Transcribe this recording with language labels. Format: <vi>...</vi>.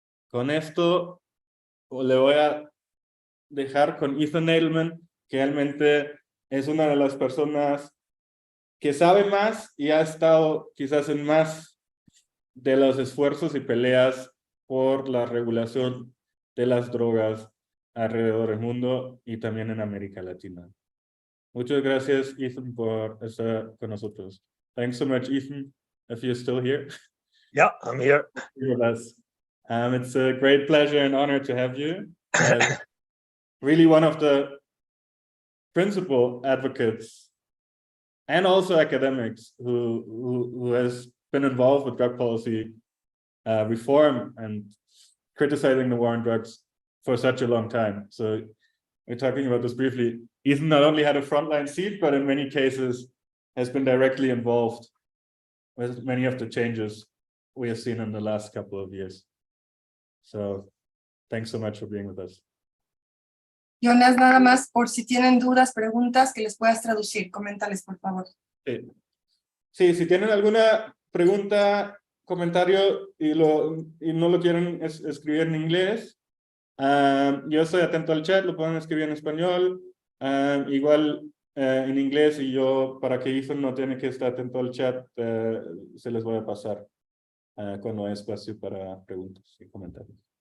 <es>Con esto le voy a dejar con Ethan Nadelmann, que realmente es una de las personas que sabe más y ha estado quizás en más de los esfuerzos y peleas por la regulación de las drogas alrededor del mundo y también en América Latina. Muchas gracias, Ethan, por estar con nosotros.</es> <en>Thanks so much, Ethan, if you're still here. Yeah, I'm here. With us. It's a great pleasure and honor to have you. Really one of the principal advocates and also academics who has been involved with drug policy reform and criticizing the war on drugs for such a long time. So we're talking about this briefly. Ethan not only had a frontline seat, but in many cases has been directly involved with many of the changes we have seen in the last couple of years. So thanks so much for being with us.</en> <es>Jonas, nada más por si tienen dudas, preguntas, que les puedas traducir. Coméntales, por favor. Sí, si tienen alguna pregunta, comentario y no lo quieren escribir en inglés, yo estoy atento al chat, lo pueden escribir en español, igual en inglés, y yo, para que Ethan no tiene que estar atento al chat, se les voy a pasar cuando hay espacio para preguntas y comentarios.</es>